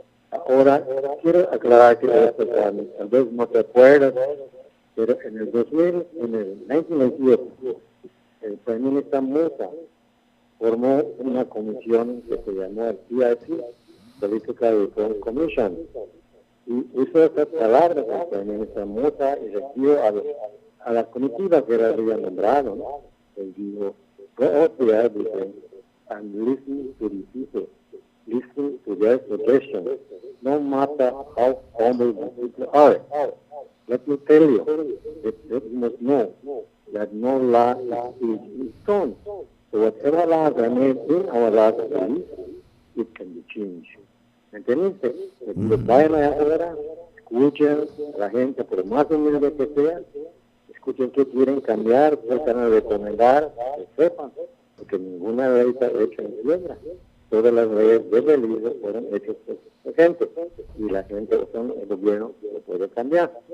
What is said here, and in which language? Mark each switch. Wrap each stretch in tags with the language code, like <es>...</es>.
<es>Ahora, quiero aclarar que tal vez no te acuerdas, pero en el 1998, el primer ministro Musa formó una comisión que se llamó el PRC, Political Reform Commission, y usó estas palabras del primer ministro Musa y recibió a la comitiva que había nombrado, ¿no? Él dijo,</es> <en>go out there,</en> <es>dice,</es> <en>and listen to the people. Listen to their suggestions, no matter how humble the people are. Let me tell you, that you must know that no law is in stone. So whatever laws are made in our laws, it can be changed.</en> <es>¿Entendiste? Vayan allá afuera, escuchen a la gente, por más humilde que sea, escuchen qué quieren cambiar, qué quieren recomendar, que sepan, porque ninguna ley está hecha en piedra. Todas las leyes de Belice fueron hechas por la gente, y la gente, el gobierno, lo puede cambiar.</es>